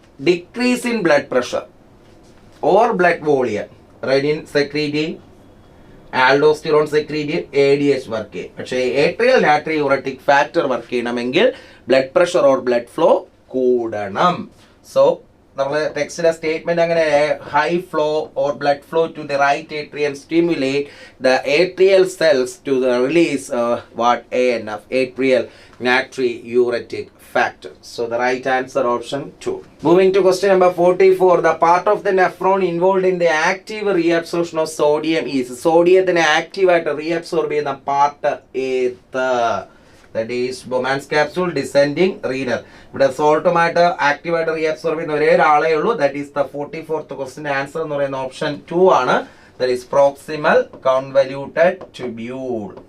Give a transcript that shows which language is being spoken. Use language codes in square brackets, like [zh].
[en] Decrease in blood pressure or blood volume. Renin secreting, aldosterone secreting, ADH work [ml] ചെയ്യും. പക്ഷേ atrial natriuretic factor work ചെയ്യണമെങ്കിൽ blood pressure or blood flow കൂടണം. [en] So [ml] നമ്മൾ ടെക്സ്റ്റിലെ [en] Statement അങ്ങനെ high flow or blood flow to the right atrium stimulate the atrial cells to the release what ANF, atrial natriuretic factor. So the right answer option 2. Moving to question number 44. The part of the nephron involved in the active reabsorption of sodium is. [ml] സോഡിയത്തിനെ ആക്റ്റീവായിട്ട് reabsorb ചെയ്യുന്ന part ഏത്? [en] That is Bowman's capsule, descending renal. [ml] ഇവിടെ സോൾട്ടുമായിട്ട് ആക്റ്റീവായിട്ട് reabsorb ചെയ്യുന്ന ഒരേ ഒരാളേ ഉള്ളൂ. [en] that is the 44th [ml] ക്വസ്റ്റിന്റെ answer എന്ന് പറയുന്ന ഓപ്ഷൻ 2 ആണ്. [en] That is proximal convoluted tubule.